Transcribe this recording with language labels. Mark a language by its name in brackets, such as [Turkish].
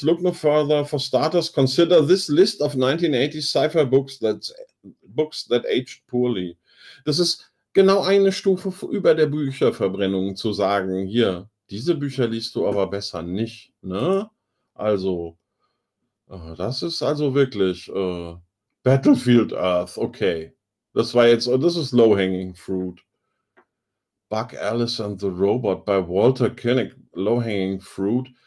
[English] Look no further, for starters, consider this list of 1980s sci-fi books that aged poorly. [German] Das ist genau eine Stufe über der Bücherverbrennung zu sagen, hier, diese Bücher liest du aber besser nicht, ne? Also, das ist also wirklich Battlefield Earth, okay. Das war jetzt, das ist Low-Hanging Fruit. Buck Alice and the Robot by Walter Koenig, Low-Hanging Fruit.